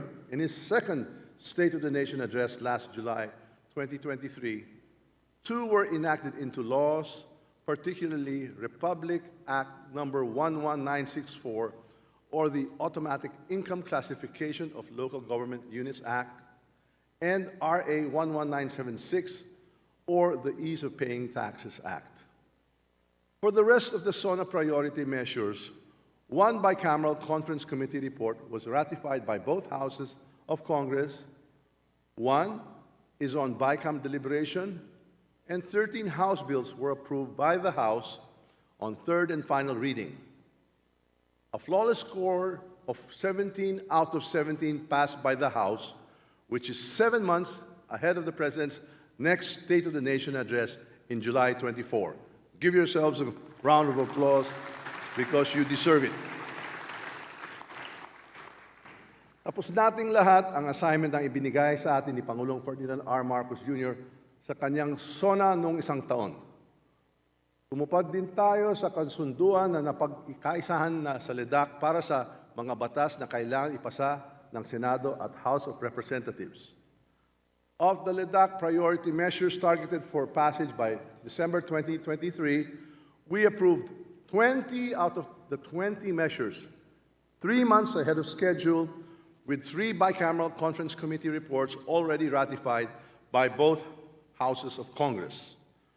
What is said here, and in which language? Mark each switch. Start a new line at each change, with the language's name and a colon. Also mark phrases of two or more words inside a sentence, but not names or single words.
English: in his second State of the Nation address last July 2023, 2 were enacted into laws, particularly Republic Act number 11964, or the Automatic Income Classification of Local Government Units Act, and RA 11976, or the Ease of Paying Taxes Act. For the rest of the SONA priority measures, 1 bicameral conference committee report was ratified by both houses of Congress, 1 is on BICAM deliberation, and 13 House bills were approved by the House on third and final reading. A flawless score of 17 out of 17 passed by the House, which is 7 months ahead of the President's next State of the Nation address in July 24. Give yourselves a round of applause because you deserve it.
Filipino: Tapos nating lahat ang assignment ang ibinigay sa atin ni Pangulong Ferdinand R. Marcos Jr. sa kanyang SONA noong isang taon. Tumupad din tayo sa kasunduan na napag-ikaisahan na sa LEDAC para sa mga batas na kailangan ipasa ng Senado at House of Representatives.
English: Of the LEDAC priority measures targeted for passage by December 2023, we approved 20 out of the 20 measures, 3 months ahead of schedule, with 3 bicameral conference committee reports already ratified by both houses of Congress.